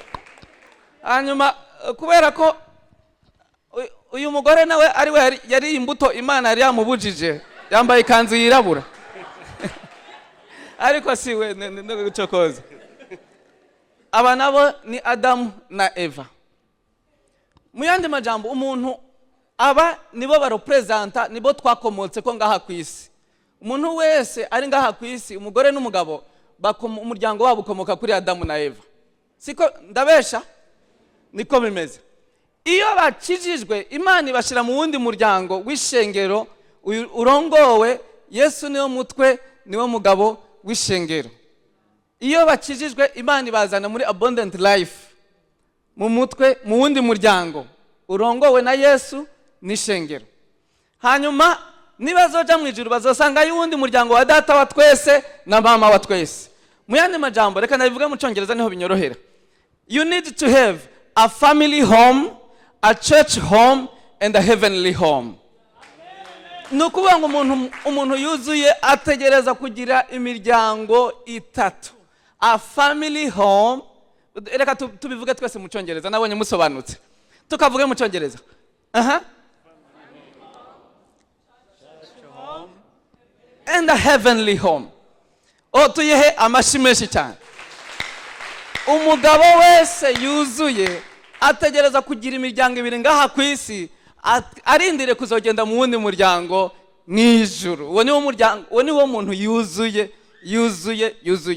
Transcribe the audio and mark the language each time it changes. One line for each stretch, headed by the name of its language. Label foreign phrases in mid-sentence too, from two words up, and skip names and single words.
Rundi: Hanyuma kubera ko uyu mugore nawe ari we yari imbuto Imana yari yamubujije yambaye ikanzu yirabura. Ariko siwe n'ugucokoza. Aba nabo ni Adamu na Eva. Mu yandi majambo umuntu aba nibo barepresenta nibo twakomotse ko ngaha ku isi. Umuntu wese ari ngaha ku isi umugore n'umugabo umuryango wabo ukomoka kuri Adamu na Eva. Siko ndabesha niko bimeze. Iyo bakijijwe Imana ibashira mu wundi muryango w'ishengero urongowe Yesu niwe mutwe niwe mugabo w'ishengero. Iyo bakijijwe Imana ibazana muri
English: abundant life
Rundi: mu mutwe mu wundi muryango urongowe na Yesu n'ishengero. Hanyuma nibazoja mu ijuru bazosanga y'uwundi muryango wa data wa twese na mama wa twese. Mu yandi majambo reka nabivuge mu Cyongereza niho binyorohera.
English: You need to have a family home, a church home and a heavenly home.
Rundi: Nukuvuga ngo umuntu yuzuye ategereza kugira imiryango itatu.
English: A family home,
Rundi: reka tubivuge twese mu Cyongereza nabonye musobanutse. Tukavuge mu Cyongereza.
English: And a heavenly home.
Rundi: Tuyehe amashimeshi cyane. Umugabo wese yuzuye ategereza kugira imiryango ibiri ngaha ku isi arindire kuzogenda mu wundi muryango n'ijuru. Uwo ni wo muntu yuzuye.